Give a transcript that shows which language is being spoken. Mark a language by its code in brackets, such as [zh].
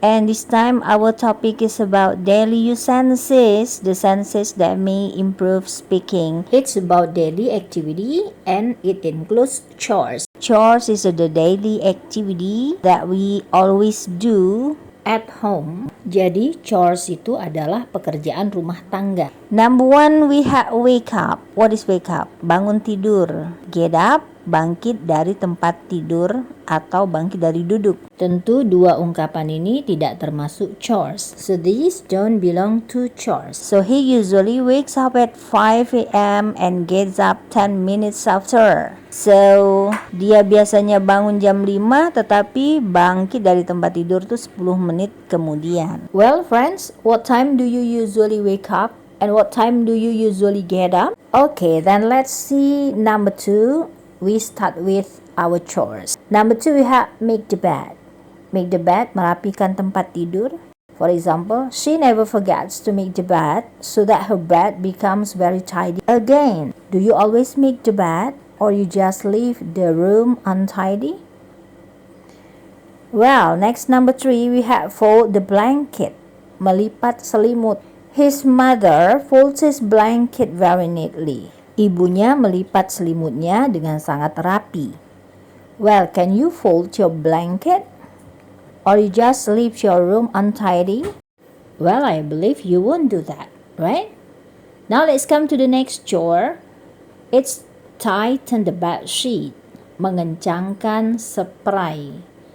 [en] And this time our topic is about daily use sentences, the sentences that may improve speaking. It's about daily activity and it includes chores. Chores is the daily activity that we always do At home. [id] Jadi chores itu adalah pekerjaan rumah tangga. [en] Number one, we have wake up. What is wake up? [id] Bangun tidur. Get up, bangkit dari tempat tidur atau bangkit dari duduk. Tentu dua ungkapan ini tidak termasuk chores. [en] So these don't belong to chores. So he usually wakes up at 5 a.m. and gets up 10 minutes after. [id] So dia biasanya bangun jam 5 tetapi bangkit dari tempat tidur tuh 10 menit kemudian. [en] Well friends, what time do you usually wake up? And what time do you usually get up? Okay, then let's see number 2. We start with our chores. Number 2, we have make the bed. Make the bed, [id] merapikan tempat tidur. [en] For example, she never forgets to make the bed so that her bed becomes very tidy again. Do you always make the bed or you just leave the room untidy? Well, next number 3, we have fold the blanket. [id] Melipat selimut. [en] His mother folds his blanket very neatly. [id] Ibunya melipat selimutnya dengan sangat rapi. [en] Well, can you fold your blanket? Or you just leave your room untidy? Well, I believe you won't do that, right? Now let's come to the next chore. It's tighten the bed sheet. [id] Mengencangkan spray.